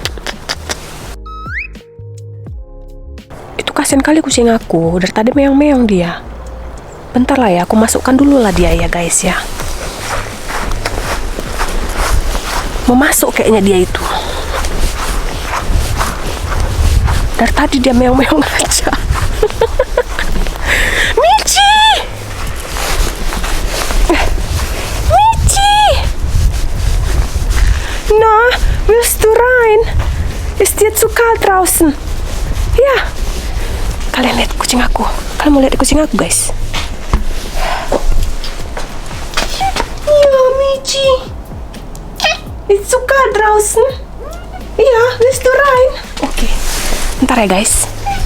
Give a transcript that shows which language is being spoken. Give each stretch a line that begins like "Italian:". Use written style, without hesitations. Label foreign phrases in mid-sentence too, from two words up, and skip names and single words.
Indonesian: Itu kasihan kali kucing aku, dari tadi meong-meong dia. Bentar lah ya, aku masukkan dulu lah dia ya guys ya. Mau masuk kayaknya dia itu. Dari tadi dia meong-meong aja. Michi! Michi!
German: Na, willst du rein? Ist dir zu kalt draußen?
Indonesian: Ya. Kalian lihat kucing aku. Kalian mau lihat kucing aku guys? Ya, Michi.
English: It's so
German: kalt draußen. Ja, willst du rein?
Indonesian: Okay. Bentar ya guys.